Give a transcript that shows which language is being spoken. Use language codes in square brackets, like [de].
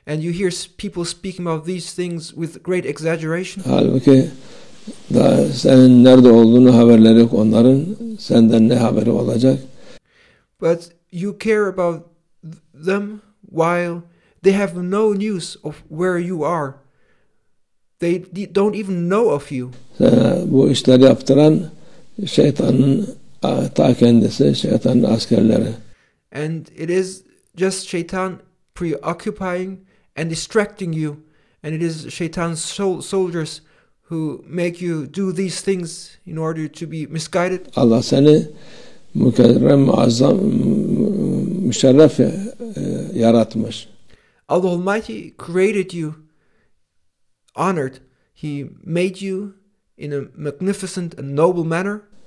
[en] And you hear people speaking about these things with great exaggeration. [tr] Halbuki da senin nerede olduğunu haberleri yok onların. Senden ne haberi olacak? [en] But you care about them while they have no news of where you are. They don't even know of you. [tr] Bu işleri yaptıran şeytanın ta kendisi, şeytanın askerleri. [en] And it is just Shaitan preoccupying and distracting you. And it is Shaitan's soldiers who make you do these things in order to be misguided. [tr] Allah seni mükerrem, muazzam, müşerref yaratmış. [en] Allah Almighty created you honored. He made you in a magnificent and noble manner.